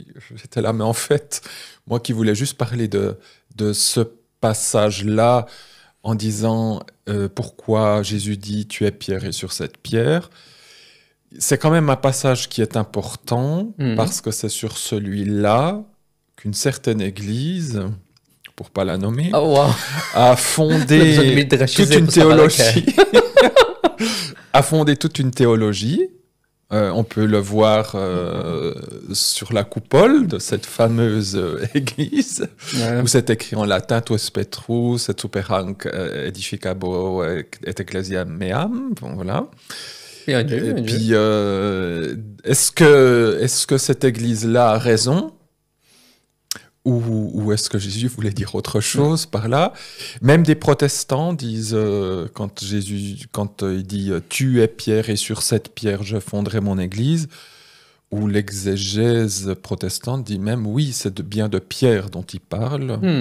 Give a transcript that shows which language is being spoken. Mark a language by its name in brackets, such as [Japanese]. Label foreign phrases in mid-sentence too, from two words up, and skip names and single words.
[French] J'étais là, mais en fait, moi qui voulais juste parler de ce passage-là, en disant pourquoi Jésus dit « tu es Pierre et sur cette pierre », c'est quand même un passage qui est important, parce que c'est sur celui-là qu'une certaine église, pour pas la nommer, a fondé toute une théologie. A fondé toute une théologie. On peut le voir sur la coupole de cette fameuse église, où c'est écrit en latin « [Latin] Tuus Petrus, et super hanc edificabo et ecclesiam meam ». [French] Bon, voilà. Bien dit. Et puis, est-ce que cette église-là a raison? Ou est-ce que Jésus voulait dire autre chose par là? Même des protestants disent, quand il dit « Tu es Pierre et sur cette pierre je fonderai mon église », ou l'exégèse protestante dit même « Oui, c'est bien de Pierre dont il parle ».